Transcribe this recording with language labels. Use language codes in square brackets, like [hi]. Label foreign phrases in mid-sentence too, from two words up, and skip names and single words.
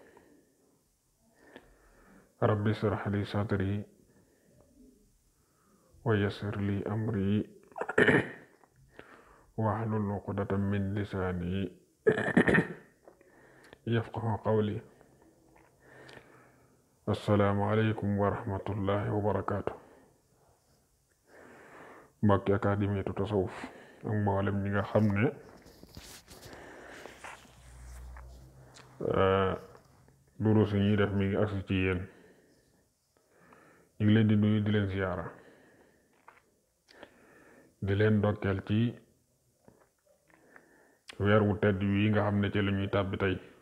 [ar] رب اشرح لي صدري ويسر لي أمري واحلل عقدة من لساني يفقه قولي. السلام عليكم ورحمة الله وبركاته. [wo] mbokki académie tasawuf ak mboolem ñi nga xam ne durus yi ñuy def mi ngi agsi ci yéen, ñu ngi leen di nuyu di leen ziyaara di leen ndokkeel ci weer wu tedd yi nga xam ne ci la ñuy tàbbi tey.